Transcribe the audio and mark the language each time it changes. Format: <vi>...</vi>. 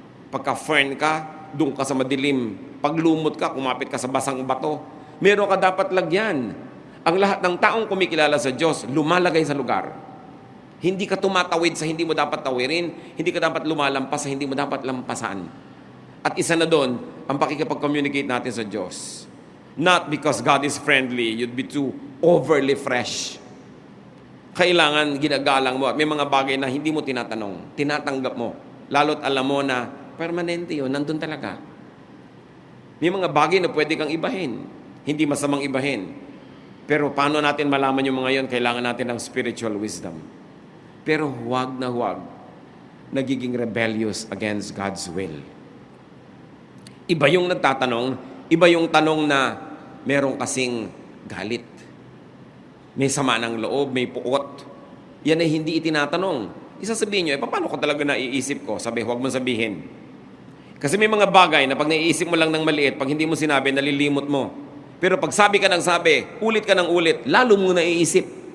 <tl>Pagka fern ka, doon ka sa madilim. Pag lumot ka, kumapit ka sa basang bato. Meron ka dapat lagyan. Ang lahat ng taong kumikilala sa Diyos, lumalagay sa lugar. Hindi ka tumatawid sa hindi mo dapat tawirin. Hindi ka dapat lumalampas sa hindi mo dapat lampasan. At isa na doon, ang pakikipag-communicate natin sa Diyos.</tl> <en>Not because God is friendly, you'd be too overly fresh.</en> <tl>Kailangan ginagalang mo at may mga bagay na hindi mo tinatanong, tinatanggap mo. Lalo't alam mo na permanente yun, nandun talaga. May mga bagay na pwede kang ibahin, hindi masamang ibahin. Pero paano natin malaman yung mga yun? Kailangan natin ng spiritual wisdom. Pero huwag na huwag nagiging</tl> <en>rebellious against God's will.</en> <tl>Iba yung nagtatanong, iba yung tanong na merong kasing galit. May sama ng loob, may puot. Yan ay hindi itinatanong. Isasabihin nyo, paano ko talaga naiisip ko? Sabi, huwag mo sabihin. Kasi may mga bagay na pag naiisip mo lang ng maliit, pag hindi mo sinabi, nalilimot mo. Pero pag sabi ka ng sabi, ulit ka ng ulit, lalo mong naiisip.</tl>